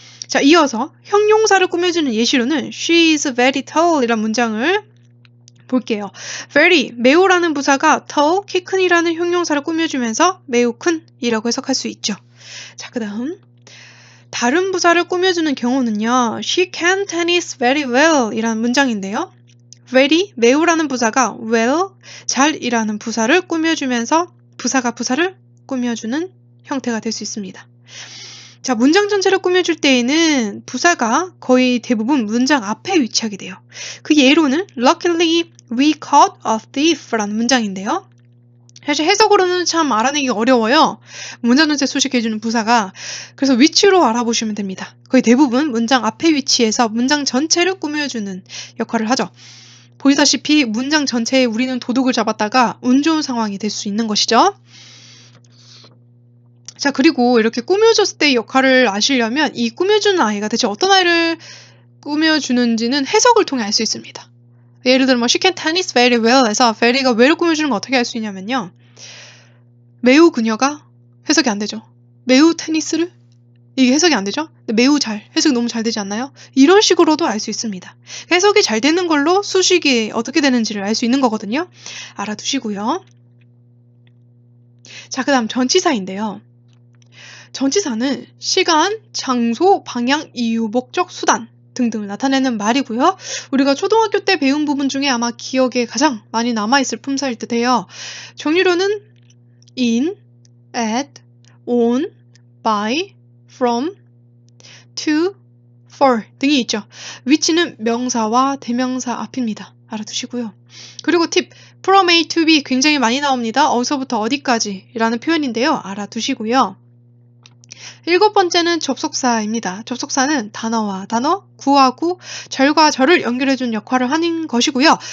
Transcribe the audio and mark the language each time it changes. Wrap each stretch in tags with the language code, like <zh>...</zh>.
<ko>자, 이어서 형용사를 꾸며주는 예시로는</ko> <en>she is very tall</en> <ko>이란 문장을 볼게요. very, 매우라는 부사가 tall, 키 큰이라는 형용사를 꾸며주면서 매우 큰이라고 해석할 수 있죠. 자, 그 다음 다른 부사를 꾸며주는 경우는요.</ko> <en>she can tennis very well</en> <ko>이라는 문장인데요. very, 매우라는 부사가 well, 잘이라는 부사를 꾸며주면서 부사가 부사를 꾸며주는 형태가 될 수 있습니다. 자, 문장 전체를 꾸며줄 때에는 부사가 거의 대부분 문장 앞에 위치하게 돼요.</ko> <en>그 예로는 Luckily we caught a thief</en> <ko>라는 문장인데요. 사실 해석으로는 참 알아내기 어려워요. 문장 전체 수식해주는 부사가. 그래서 위치로 알아보시면 됩니다. 거의 대부분 문장 앞에 위치해서 문장 전체를 꾸며주는 역할을 하죠. 보시다시피 문장 전체에 우리는 도둑을 잡았다가 운 좋은 상황이 될 수 있는 것이죠. 자, 그리고 이렇게 꾸며줬을 때의 역할을 아시려면 이 꾸며주는 아이가 대체 어떤 아이를 꾸며주는지는 해석을 통해 알 수 있습니다. 예를 들어</ko> <en>she can tennis very well</en> <ko>해서 very가 well을 꾸며주는 거 어떻게 알 수 있냐면요. 매우 그녀가 해석이 안 되죠. 매우 테니스를 이게 해석이 안 되죠? 매우 잘, 해석이 너무 잘 되지 않나요? 이런 식으로도 알 수 있습니다. 해석이 잘 되는 걸로 수식이 어떻게 되는지를 알 수 있는 거거든요. 알아두시고요. 자, 그 다음 전치사인데요. 전치사는 시간, 장소, 방향, 이유, 목적, 수단 등등을 나타내는 말이고요. 우리가 초등학교 때 배운 부분 중에 아마 기억에 가장 많이 남아있을 품사일 듯해요. 종류로는 in, at, on, by, from, to, for 등이 있죠. 위치는 명사와 대명사 앞입니다. 알아두시고요. 그리고 팁, from A to B 굉장히 많이 나옵니다. 어디서부터 어디까지 라는 표현인데요. 알아두시고요. 7번째는 접속사입니다. 접속사는 단어와 단어, 구와 구, 절과 절을 연결해준 역할을 하는 것이고요.</ko>